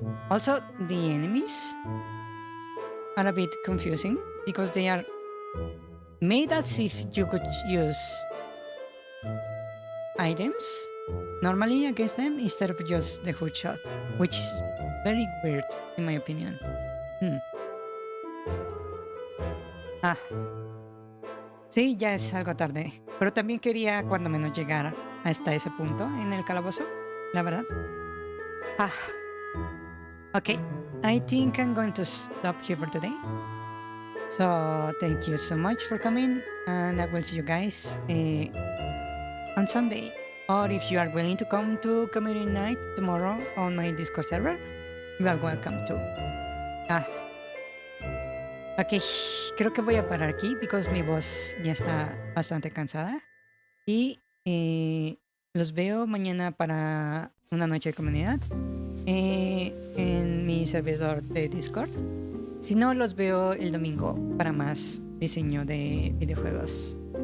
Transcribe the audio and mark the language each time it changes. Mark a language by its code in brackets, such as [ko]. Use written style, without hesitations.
[en] Also, the enemies are a bit confusing because they are made as if you could use items normally against them instead of just the hook shot, which is very weird in my opinion. [es] Sí, ya es algo tarde, pero también quería cuando menos llegar hasta ese punto en el calabozo, la verdad. [en] Okay, I think I'm going to stop here for today. So thank you so much for coming, and I will see you guys on Sunday. Or if you are willing to come to community night tomorrow on my Discord server, you are welcome to. [es] Ok, creo que voy a parar aquí [en] because [es] mi voz ya está bastante cansada. Y los veo mañana para una noche de comunidad en mi servidor de Discord. Si no, los veo el domingo para más diseño de videojuegos.